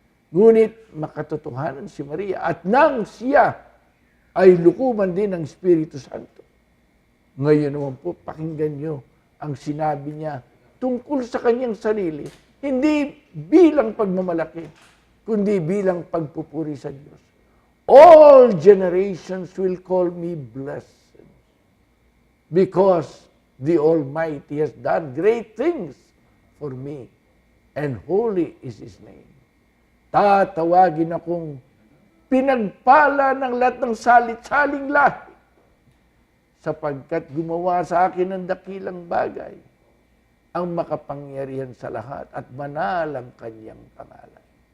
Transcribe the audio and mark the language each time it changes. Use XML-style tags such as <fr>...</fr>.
<tl>Ngunit makatotohanan si Maria at nang siya ay lukuman din ng Espiritu Santo. Ngayon naman po, pakinggan nyo ang sinabi niya tungkol sa kanyang sarili, hindi bilang pagmamalaki, kundi bilang pagpupuri sa Diyos.</tl> <en>All generations will call me blessed because the Almighty has done great things for me and holy is His name.</en> <tl>Tatawagin akong pinagpala ng lahat ng salit-saling lahi sapagkat gumawa sa akin ng dakilang bagay ang makapangyarihan sa lahat at banal ang kanyang pangalan.</tl>